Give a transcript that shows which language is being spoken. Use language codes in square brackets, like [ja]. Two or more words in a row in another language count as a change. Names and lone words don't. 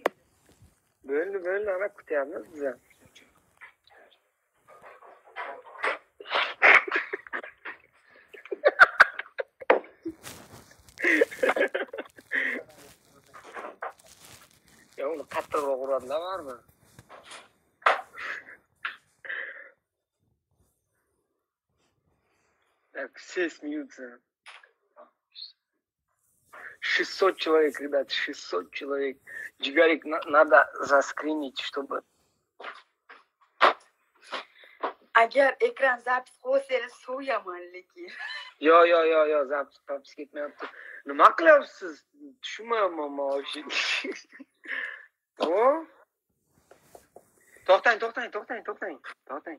[uz] Bo'ldi, ana kutyapmiz biz. Ya uni qattiqroq uradilar barmi? [ru] Так, все смеются. 600 человек, ребят, 600 человек. Джигарик надо заскринить, чтобы... [uz] Agar ekran zapis qo'ysangiz suv yomonligi. Yo, zapis ketmayapti. Nima qilyapsiz? Tushunmayapman men. O? To'xtang.